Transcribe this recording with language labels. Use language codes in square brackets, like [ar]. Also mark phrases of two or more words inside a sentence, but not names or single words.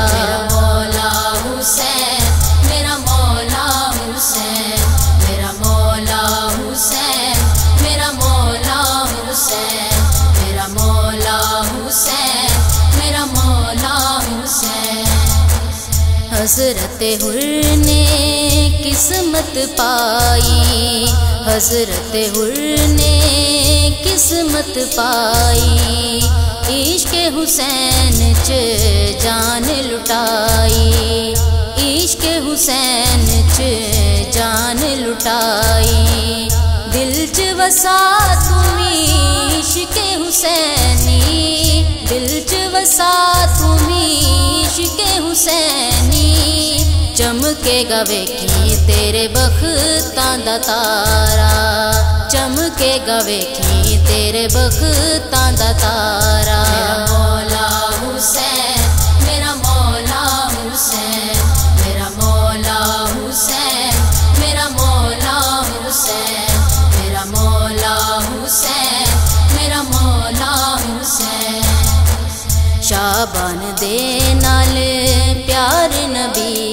[ur] میرا مولا حسین، میرا مولا حسین، میرا مولا حسین، میرا مولا حسین، میرا مولا حسین، میرا مولا حسین، حضرت حر نے کس قسمت پائی، حضرت حر نے قسمت پائی، [pa] عشق حسین چ جان لٹائی، عشق حسین چ جان لٹائی، دل چ وسا تمی عشق حسینی، دل چ وسا تمی عشق حسینی، چمکے گا ویکھی تیرے بختاں دا تارا، چمکے گا ویکھی تیرے بختاں دا تارا، میرا مولا حسین، میرا مولا حسین، میرا مولا حسین، میرا مولا حسین، میرا مولا حسین، میرا مولا حسین، شابان دے نال پیار نبی